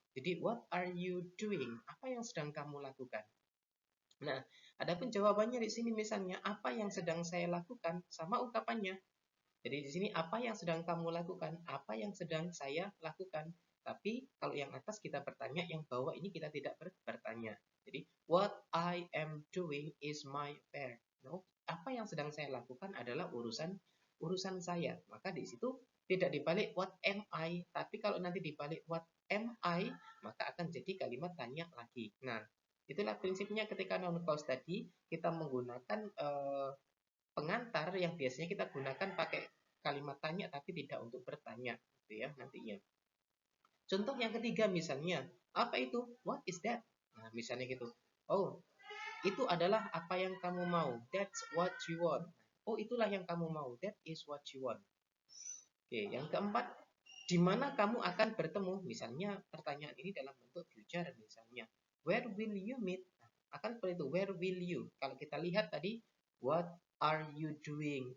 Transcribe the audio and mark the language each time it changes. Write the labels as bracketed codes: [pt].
[id] Jadi, [en] what are you doing? [id] Apa yang sedang kamu lakukan? Nah, adapun jawabannya di sini misalnya, apa yang sedang saya lakukan, sama ungkapannya. Jadi di sini apa yang sedang kamu lakukan, apa yang sedang saya lakukan. Tapi kalau yang atas kita bertanya, yang bawah ini kita tidak bertanya. Jadi [en] what I am doing is my affair. [id] No, apa yang sedang saya lakukan adalah urusan saya. Maka di situ tidak dibalik [en] what am I, [id] tapi kalau nanti dibalik what am I, maka akan jadi kalimat tanya lagi. Nah, itulah prinsipnya ketika noun clause tadi kita menggunakan pengantar yang biasanya kita gunakan pakai kalimat tanya tapi tidak untuk bertanya gitu ya nantinya. Contoh yang ketiga misalnya, apa itu? [en] What is that? [id] Nah, misalnya gitu. Oh, itu adalah apa yang kamu mau. [en] That's what you want. [id] Oh, itulah yang kamu mau. [en] That is what you want. [id] Oke, yang keempat, di mana kamu akan bertemu? Misalnya pertanyaan ini dalam bentuk future misalnya. [en] Where will you meet? [id] Nah, akan seperti itu. [en] Where will you? [id] Kalau kita lihat tadi, [en] what are you doing?